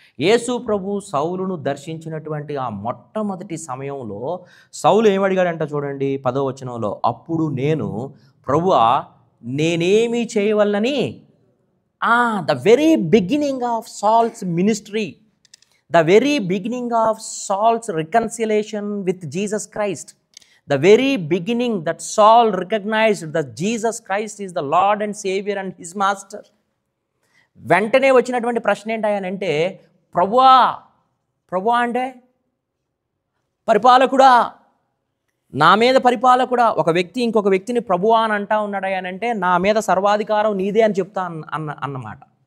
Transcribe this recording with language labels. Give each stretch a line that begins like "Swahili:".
Telugu: యేసు ప్రభు సౌలును దర్శించినటువంటి ఆ మొట్టమొదటి సమయంలో సౌలు ఏమడిగాడంట చూడండి 10వ వచనంలో, అప్పుడు నేను ప్రభువా నేనేమి చేయవలనని.
English: The very beginning of Saul's ministry, the very beginning of Saul's reconciliation with Jesus Christ, the very beginning that Saul recognized that Jesus Christ is the Lord and Savior and his master.
Telugu: వెంటనే వచ్చినటువంటి ప్రశ్న ఏంటంటే ప్రభువా అంటే పరిపాలకుడా, నా మీద పరిపాలకుడా. ఒక వ్యక్తి ఇంకొక వ్యక్తిని ప్రభువా అని అంటా ఉన్నాడనంటే నా మీద సర్వాధికారం నీదే అని చెప్తా అన్నమాట.